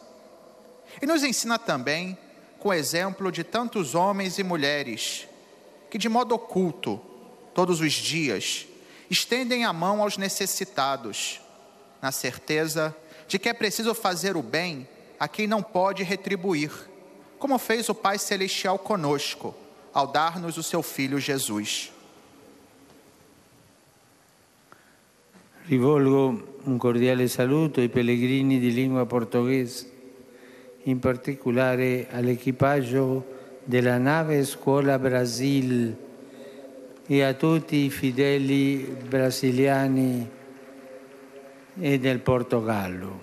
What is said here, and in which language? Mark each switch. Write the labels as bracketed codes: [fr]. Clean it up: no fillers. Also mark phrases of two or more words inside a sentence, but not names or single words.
[pt] E nos ensina também com o exemplo de tantos homens e mulheres que, de modo oculto, todos os dias, estendem a mão aos necessitados, na certeza de que é preciso fazer o bem a quem não pode retribuir, como fez o Pai Celestial conosco, ao dar-nos o seu Filho Jesus. [it] Rivolgo un cordiale saluto ai pellegrini di lingua portoghese, in particolare all'equipaggio della nave Scuola Brasil e a tutti i fedeli brasiliani e del Portogallo.